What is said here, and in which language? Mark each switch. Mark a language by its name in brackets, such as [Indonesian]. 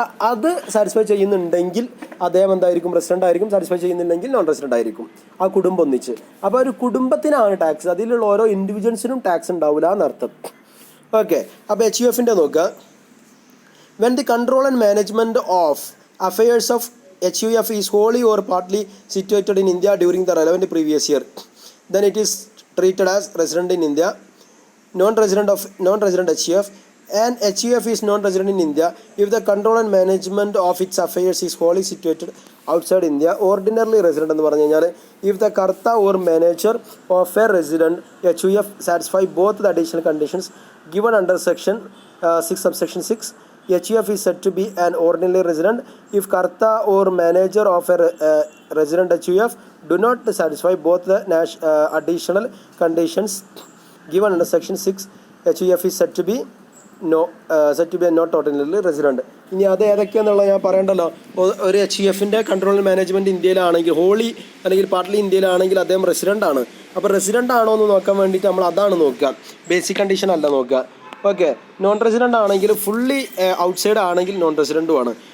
[Malayalam] അത് സാറ്റിസ്ഫൈ ചെയ്യുന്നുണ്ടെങ്കിൽ അദ്ദേഹം എന്തായിരിക്കും? റെസിഡൻ്റ് ആയിരിക്കും. സാറ്റിസ്ഫൈ ചെയ്യുന്നില്ലെങ്കിൽ നോൺ റെസിഡൻ്റ് ആയിരിക്കും. ആ കുടുംബം ഒന്നിച്ച്. അപ്പോൾ ഒരു കുടുംബത്തിനാണ് ടാക്സ്, അതിലുള്ള ഓരോ ഇൻഡിവിജ്വൽസിനും ടാക്സ് ഉണ്ടാവില്ല എന്നർത്ഥം. ഓക്കെ. അപ്പോൾ HUFൻ്റെ നോക്കുക. [English] When the control and management of affairs of HUF is wholly or partly situated in India during the relevant previous year, then it is treated as resident in India. Non-resident HUF, and HUF is non-resident in India if the control and management of its affairs is wholly situated outside India. Ordinarily resident [Malayalam] എന്ന് പറഞ്ഞു കഴിഞ്ഞാൽ [English] if the karta or manager of a resident HUF satisfy both the additional conditions given under section 6 subsection 6, HUF is said to be an ordinary resident. If karta or manager of a resident HUF do not satisfy both the additional conditions given under section 6, HUF is said to be not ordinarily resident. [Malayalam] ഇനി അത് ഏതൊക്കെയാണെന്നുള്ളത് ഞാൻ പറയണ്ടല്ലോ. ഒരു HUFൻ്റെ control management ഇന്ത്യയിലാണെങ്കിൽ holy അല്ലെങ്കിൽ partly ഇന്ത്യയിലാണെങ്കിൽ അദ്ദേഹം resident ആണ്. അപ്പോൾ resident ആണോ എന്ന് നോക്കാൻ വേണ്ടിയിട്ട് നമ്മൾ അതാണ് നോക്കുക, ബേസിക് കണ്ടീഷൻ അല്ല നോക്കുക. ഓക്കെ, നോൺ റെസിഡൻ്റ് ആണെങ്കിൽ ഫുള്ളി ഔട്ട്സൈഡ് ആണെങ്കിൽ നോൺ റെസിഡൻറ്റും ആണ്.